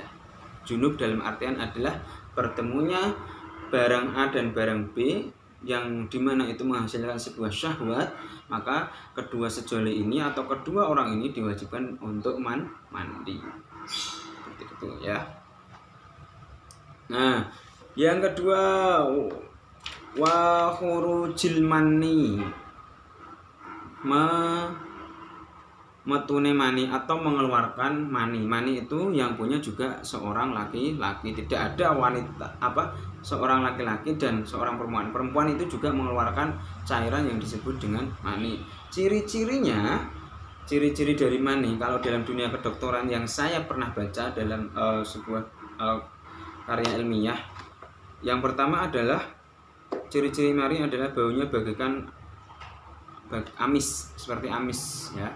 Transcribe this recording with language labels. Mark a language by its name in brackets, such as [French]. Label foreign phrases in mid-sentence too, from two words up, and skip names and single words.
[Indonesian] Junub dalam artian adalah bertemunya barang A dan barang B yang dimana itu menghasilkan sebuah syahwat, maka kedua sejoli ini atau kedua orang ini diwajibkan untuk mandi. Seperti itu ya. Nah, yang kedua [Arabic] وخروج المني, [Javanese] metune mani [Indonesian] atau mengeluarkan mani. Mani itu yang punya juga seorang laki-laki, tidak ada wanita seorang laki-laki dan seorang perempuan. Perempuan itu juga mengeluarkan cairan yang disebut dengan mani. Ciri-ciri dari mani kalau dalam dunia kedokteran yang saya pernah baca dalam sebuah karya ilmiah, yang pertama adalah ciri-ciri mani adalah baunya bagaikan amis, seperti amis ya.